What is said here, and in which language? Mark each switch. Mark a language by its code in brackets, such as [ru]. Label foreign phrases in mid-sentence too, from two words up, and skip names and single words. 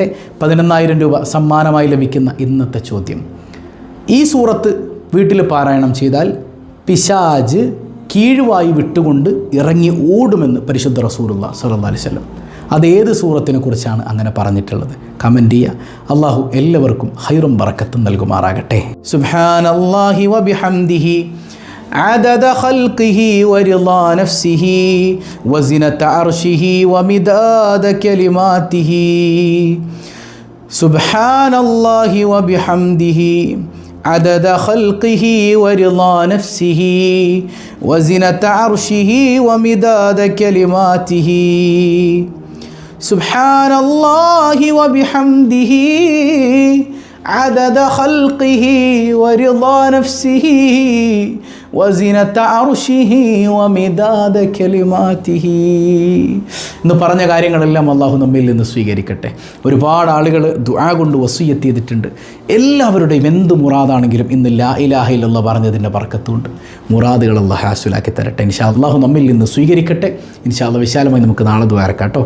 [ml] 11,000 രൂപ സമ്മാനമായി ലഭിക്കുന്ന ഇന്നത്തെ ചോദ്യം, ഈ സൂറത്ത് വീട്ടിൽ പാരായണം ചെയ്താൽ പിശാച് കീഴുവായി വിട്ടുകൊണ്ട് ഇറങ്ങി ഓടുമെന്ന് പരിശുദ്ധ റസൂലുള്ളാഹി [ar] صلى الله عليه وسلم. [ml] അതേത് സൂറത്തിനെ കുറിച്ചാണ് അങ്ങനെ പറഞ്ഞിട്ടുള്ളത്? കമൻറ്റ് ചെയ്യുക. അള്ളാഹു എല്ലാവർക്കും ഖൈറും ബറക്കത്തും നൽകുമാറാകട്ടെ. [ar] سبحان الله وبحمده عدد خلقه ورضا نفسه وزنة عرشه ومداد كلماته سبحان الله وبحمده عدد خلقه ورضا نفسه وزنة عرشه ومداد كلماته سبحان الله وبحمده عدد خلقه ورضا نفسه وزنة عرشه ومداد كلماته [ml] എന്ന് പറഞ്ഞ കാര്യങ്ങളെല്ലാം അള്ളാഹു നമ്മിൽ നിന്ന് സ്വീകരിക്കട്ടെ. ഒരുപാട് ആളുകൾ ദുആ കൊണ്ട് വസിയ്യത്ത് ചെയ്തിട്ടുണ്ട്. എല്ലാവരുടെയും എന്ത് മുറാദാണെങ്കിലും ഇന്ന് [ar] لا إله إلا الله [ml] പറഞ്ഞതിൻ്റെ ബർക്കത്തുണ്ട്. മുറാദുകൾ അള്ളാഹു ഹാസിലാക്കി തരട്ടെ. [ar] إن شاء الله [ml] നമ്മിൽ നിന്ന് സ്വീകരിക്കട്ടെ. [ar] إن شاء الله [ml] വിശാലമായി നമുക്ക് നാളെ ദുആ ഇറക്കാട്ടോ.